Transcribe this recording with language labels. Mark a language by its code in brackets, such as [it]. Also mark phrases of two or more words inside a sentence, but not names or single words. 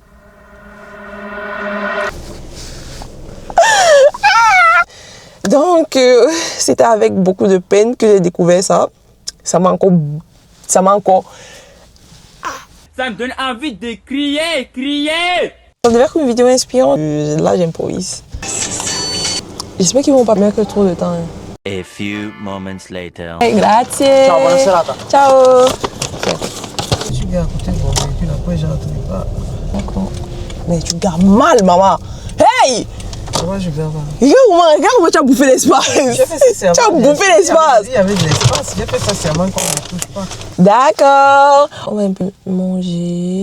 [fr] Donc, c'était avec beaucoup de peine que j'ai découvert ça. Ça m'a encore... Ça me donne envie de crier. Ça devait être une vidéo inspirante. Là, j'improvise. J'espère qu'ils vont pas mettre trop de temps. Hein. [en] A few moments later. [it] Hey, grazie. Ciao, buona serata. Ciao. [fr] Je suis à côté de mon véhicule, après je n'entends pas. D'accord. Mais tu gardes mal, maman. Hey! Moi je garde. Regarde comment tu as bouffé l'espace. J'ai fait ça serment. Tu as bouffé l'espace. Il y avait de l'espace. J'ai fait ça serment qu'on ne touche pas. D'accord. On va un peu manger.